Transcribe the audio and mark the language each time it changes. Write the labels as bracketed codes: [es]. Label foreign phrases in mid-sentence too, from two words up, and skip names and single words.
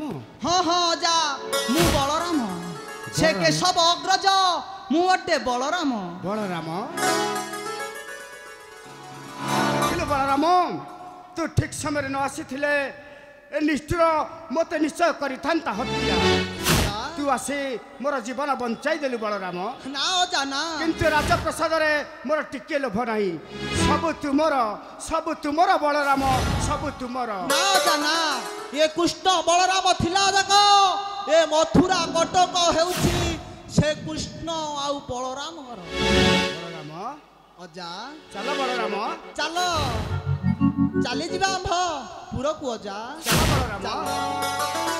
[or] ହଁ ହଁ ଅଜା ମୁଁ ବଳରାମ ସେ କେଶବ ଅଗ୍ରଜ ମୁଁ ଅଟେ ବଳରାମ ବଳରାମ ଦେଖିଲୁ ବଳରାମ ତୁ ଠିକ ସମୟରେ ନ ଆସିଥିଲେ ଏ ନିଷ୍ଠୁର ମୋତେ ନିଶ୍ଚୟ କରିଥାନ୍ତା ହତ୍ୟା ତୁ ଆସି ମୋର ଜୀବନ ବଞ୍ଚାଇ ଦେଲୁ ବଳରାମ ନା ଅଜା ନା କିନ୍ତୁ ରାଜପ୍ରସାଦରେ ମୋର ଟିକେ ଲୋଭ ନାହିଁ ସବୁ ତୁମର ବଳରାମ ସବୁ ତୁମର ନା ଅଜା ନା ଏ କୃଷ୍ଣ ବଳରାମ ଥିଲା ଦେଖ ଏ ମଥୁରା କଟକ ହେଉଛି ସେ କୃଷ୍ଣ ଆଉ ବଳରାମର ବଳରାମ অজা ଚାଲ ବଳରାମ ଚାଲ ଚାଲି ଯା ଆମ୍ଭ ପୁରକୁ ଅଜା ଚାଲ ବଳରାମ চাল